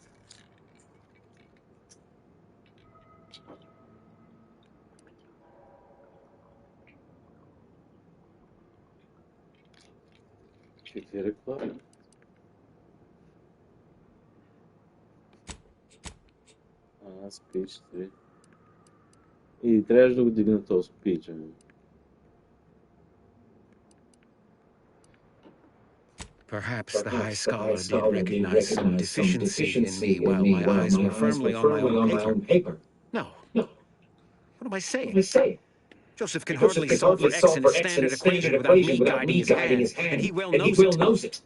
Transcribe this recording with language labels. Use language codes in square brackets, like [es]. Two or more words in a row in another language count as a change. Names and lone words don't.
[tr] Gerek var mı? [en] Speech 3. [bg] E трябваше да го дигна този speech. [en] Perhaps the High Scholar did recognize some deficiency in me while my eyes were firmly on my own paper. No. What am I saying? Joseph can hardly solve for x in a standard equation without me guiding his hand, and he well knows it.